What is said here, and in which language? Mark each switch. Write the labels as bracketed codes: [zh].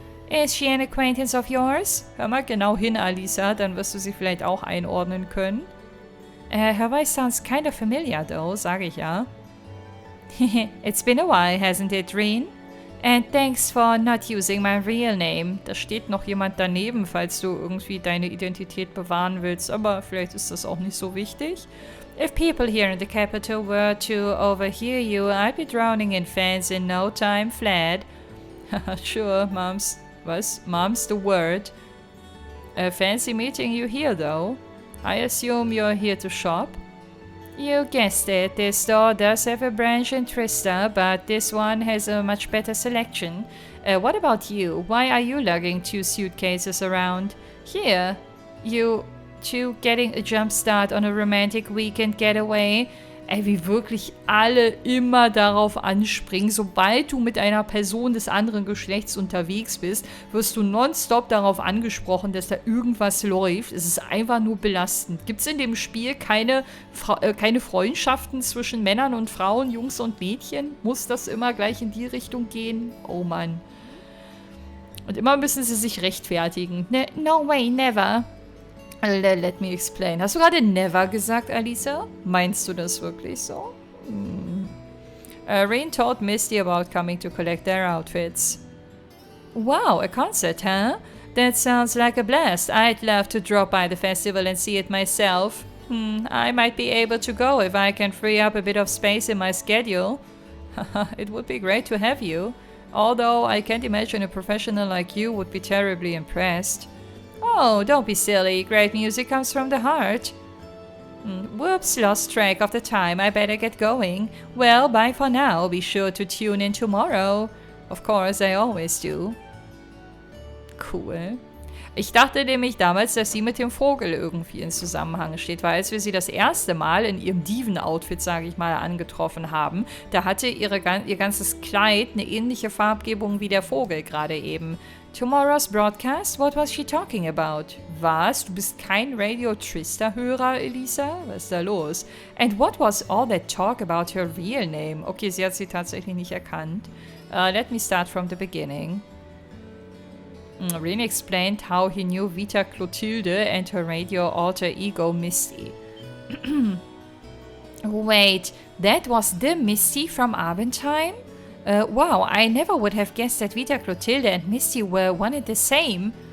[en] Is she an acquaintance of yours? [de] Hör mal genau hin, Alisa, dann wirst du sie vielleicht auch einordnen können. [en] Her voice sounds kind of familiar though, [de] sage ich ja. [en] It's been a while, hasn't it, Reen? And thanks for not using my real name. [de] Da steht noch jemand daneben, falls du irgendwie deine Identität bewahren willst, aber vielleicht ist das auch nicht so wichtig. [en] If people here in the capital were to overhear you, I'd be drowning in fans in no time flat. Sure, Mom's the word. Fancy meeting you here, though. I assume you're here to shop? You guessed it. This store does have a branch in Trista, but this one has a much better selection. What about you? Why are you lugging 2 suitcases around? Here, you two getting a jump start on a romantic weekend getaway? [de] Ey, wie wirklich alle immer darauf anspringen. Sobald du mit einer Person des anderen Geschlechts unterwegs bist, wirst du nonstop darauf angesprochen, dass da irgendwas läuft. Es ist einfach nur belastend. Gibt es in dem Spiel keine Freundschaften zwischen Männern und Frauen, Jungs und Mädchen? Muss das immer gleich in die Richtung gehen? Oh Mann. Und immer müssen sie sich rechtfertigen. [en] No way, never. Let me explain. [de] Hast du gerade never gesagt, Alisa? Meinst du das wirklich so? [en] Reen told Misty about coming to collect their outfits. Wow, a concert, huh? That sounds like a blast. I'd love to drop by the festival and see it myself. I might be able to go if I can free up a bit of space in my schedule. It would be great to have you. Although I can't imagine a professional like you would be terribly impressed. Oh, don't be silly. Great music comes from the heart. Whoops, lost track of the time. I better get going. Well, bye for now. Be sure to tune in tomorrow. Of course, I always do. Cool. [de] Ich dachte nämlich damals, dass sie mit dem Vogel irgendwie in Zusammenhang steht, weil als wir sie das erste Mal in ihrem Diven-Outfit, sage ich mal, angetroffen haben, da hatte ihr ganzes Kleid eine ähnliche Farbgebung wie der Vogel gerade eben. [en] Tomorrow's broadcast? What was she talking about? [de] Was? Du bist kein Radio Trista-Hörer, Elisa? Was ist da los? [en] And what was all that talk about her real name? [de] Okay, sie hat sie tatsächlich nicht erkannt. [en] Let me start from the beginning. Rin explained how he knew Vita Clotilde and her radio alter ego Misty. Wait, that was the Misty from Abendheim? Wow, I never would have guessed that Vita Clotilde and Misty were one and the same.